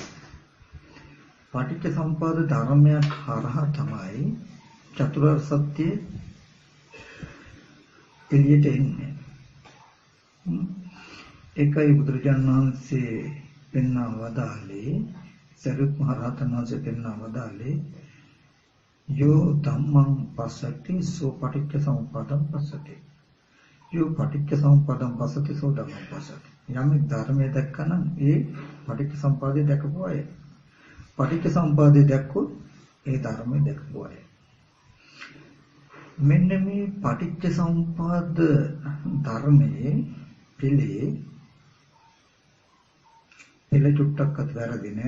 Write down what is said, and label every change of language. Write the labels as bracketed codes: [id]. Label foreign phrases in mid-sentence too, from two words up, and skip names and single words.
[si] පටිච්චසමුප්පාද ධර්මයක් හරහා තමයි චතුරාර්ය සත්‍ය එළියට එන්නේ. ඒකයි බුදුරජාණන් වහන්සේ පෙන්වා වදාළේ, සරියුත් මහ රහතන් වහන්සේ පෙන්වා වදාළේ [pi] යෝ ධම්මං පස්සති සෝ පටිච්චසමුප්පාදං පස්සති. යෝ පටිච්චසමුප්පාදං පස්සති සෝ ධම්මං පස්සති. [si] යම් ධර්මයක් දැක්කනම් ඒ පටිච්චසමුප්පාදය දැකපු අය. පටිච්චසමුප්පාදය දැක්කොත් ඒ ධර්මය දැකපු අය. මෙන්න මේ පටිච්චසමුප්පාද ධර්මයේ පෙළ චුට්ටක්වත් වැරදි නෑ.